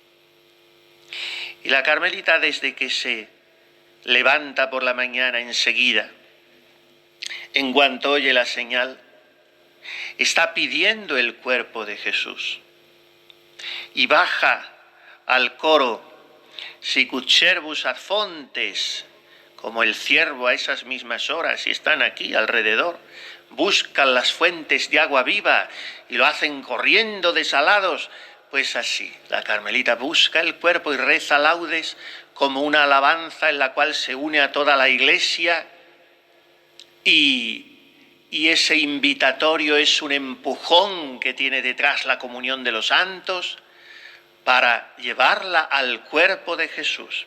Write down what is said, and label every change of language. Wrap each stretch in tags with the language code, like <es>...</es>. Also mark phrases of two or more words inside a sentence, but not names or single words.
<es>Y la Carmelita, desde que se levanta por la mañana enseguida, en cuanto oye la señal, está pidiendo el cuerpo de Jesús. Y baja al coro,</es> <la>sicut servus ad fontes,</la> <es>como el ciervo a esas mismas horas, y están aquí alrededor, buscan las fuentes de agua viva y lo hacen corriendo desalados. Pues así, la Carmelita busca el cuerpo y reza laudes como una alabanza en la cual se une a toda la Iglesia, y ese invitatorio es un empujón que tiene detrás la comunión de los santos para llevarla al cuerpo de Jesús.</es>